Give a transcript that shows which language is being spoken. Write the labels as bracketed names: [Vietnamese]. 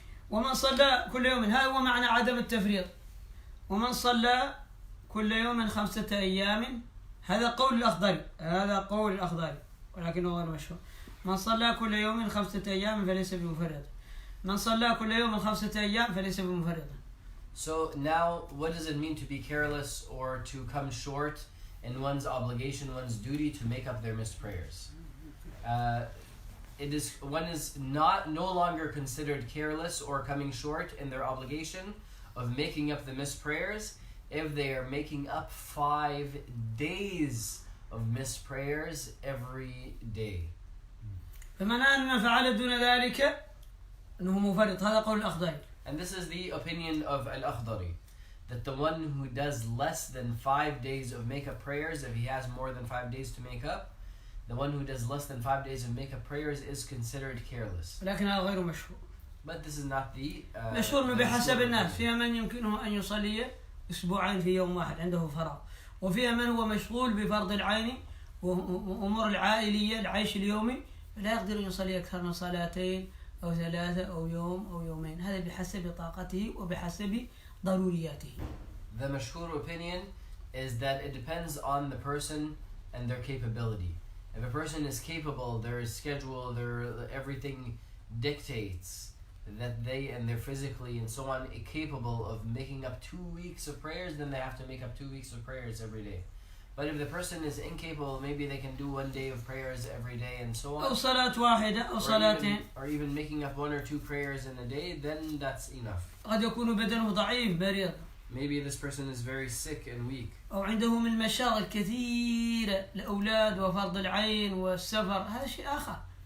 [Arabic] ومن صلى كل يوم، هذا هو معنى عدم التفريط. ومن صلى كل يوم 5 أيام، هذا قول الأخضري، ولكنه غير مشهور. من صلى كل يوم 5 أيام فليس بمفرط. من صلى كل يوم 5 أيام فليس بمفرط. [English] So now, what does it mean to be careless or to come short in one's obligation, one's duty to make up their missed prayers? One is no longer considered careless or coming short in their obligation of making up the missed prayers if they are making up 5 days of missed prayers every day. [Arabic] فمن فعل دون ذلك أنه مفرط، هذا قول الأخضري. [English] And this is the opinion of Al-Akhdari, that the one who does less than 5 days of make-up prayers, if he has more than 5 days to make up, the one who does less than 5 days of make-up prayers is considered careless. [Arabic] لكن هذا غير مشهور. [English] But this is not the [Arabic] مشهور بحسب الناس. فيها من يمكنه أن يصلي أسبوعين في يوم واحد عنده فراغ، وفيها من هو مشغول بفرض العين وأمور العائلية العيش اليومي، لا يقدر أن يصلي أكثر من 2 أو 3 أو يوم أو يومين. هذا بحسب طاقته وبحسب ضرورياته. [English] The mashhur opinion is that it depends on the person and their capability. If a person is capable, their schedule, everything dictates that they're physically and so on capable of making up 2 weeks of prayers, then they have to make up 2 weeks of prayers every day. But if the person is incapable, maybe they can do 1 day of prayers every day and so on. [Arabic] أو صلاة واحدة أو صلاتين. [English] Or even making up 1 or 2 prayers in a day, then that's enough. [Arabic] قد يكون بدنه ضعيف مريض. [English] Maybe this person is very sick and weak. [Arabic] أو عنده من مشاغل كثيرة، الأولاد وفرض العين والسفر، هذا شيء آخر.